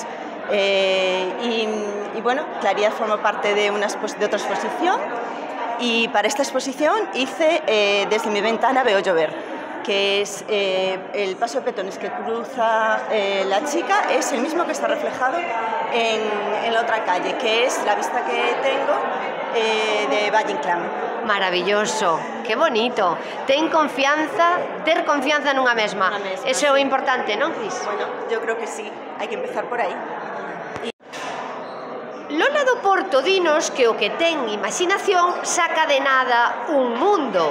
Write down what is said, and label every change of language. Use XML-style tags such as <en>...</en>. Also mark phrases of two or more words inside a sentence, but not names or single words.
<es>Y bueno, Claridad forma parte de otra exposición y para esta exposición hice Desde mi ventana veo llover, que es el paso de peatones que cruza la chica, es el mismo que está reflejado en la otra calle, que es la vista que tengo de Valle Inclán.</es> <gl>Maravilloso, que bonito. Ter confianza nunha mesma. Eso é o importante, non, Cris?</gl> <es>Bueno, yo creo que sí,</es> <gl>hai que empezar por aí. Lola do Porto dinos que o que ten imaginación saca de nada un mundo.</gl>